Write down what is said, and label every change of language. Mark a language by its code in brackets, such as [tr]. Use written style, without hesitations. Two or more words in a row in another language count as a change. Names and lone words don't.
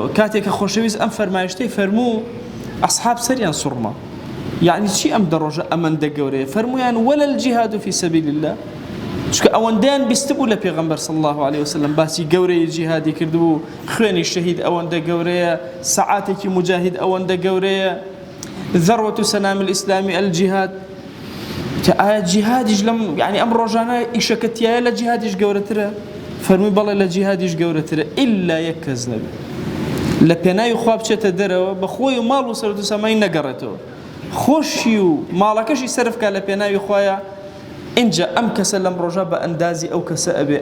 [ckb] کاتێک کە خۆشەویست ئەم فەرمایشتەی فەرموو ئەسحاب سەریان سوڕما، یعنی چی ئەم دە ڕۆژە ئەمەندە گەورەیە؟ فەرمویان [ar] وەلە الجیهاد فی سەبیل الله، [ckb] چونکە ئەوەندەیان بیست بوو لە پێغەمبەر [ar] صلی الله علیه وسلم [ckb] باسی گەورەی جیهادی کردبوو، خوێنی شەهید ئەوەندە گەورەیە، سەعاتێکی مجاهید ئەوەندە گەورەیە، [ar] ذروة سنام الإسلام الجهاد. [ckb] ئایا جیهادیش لەم یعنی ئەم ڕۆژانە ئیشەکەتیایە لە جیهادیش گەورەترە؟ فەرمووی بەڵێ لە جیهادیش گەورەترە، ئیلا یەک کەس نەبێت لە پێناوی خوا بچێتە دەرەوە بە خۆی و ماڵ و سەرەت و سەمای نەگەڕێتەوە، خۆشی و ماڵەکەشی سەرفکە لە پێناوی خوایە، اینجا ئەم کەسە لەم ڕۆژە بە ئەندازی ئەو کەسە ئەبێ.